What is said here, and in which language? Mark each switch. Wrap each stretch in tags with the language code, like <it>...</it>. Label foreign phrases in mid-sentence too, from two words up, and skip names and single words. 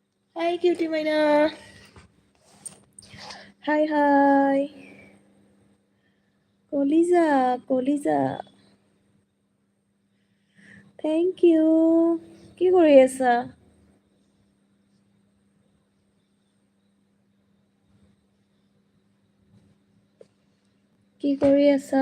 <en>Hi, cutie Maina. Hi, hi.</en> <as>Koliza, Koliza.</as> <en>Thank you.</en> <as>কি কৰি আছা? কি কৰি আছা?</as>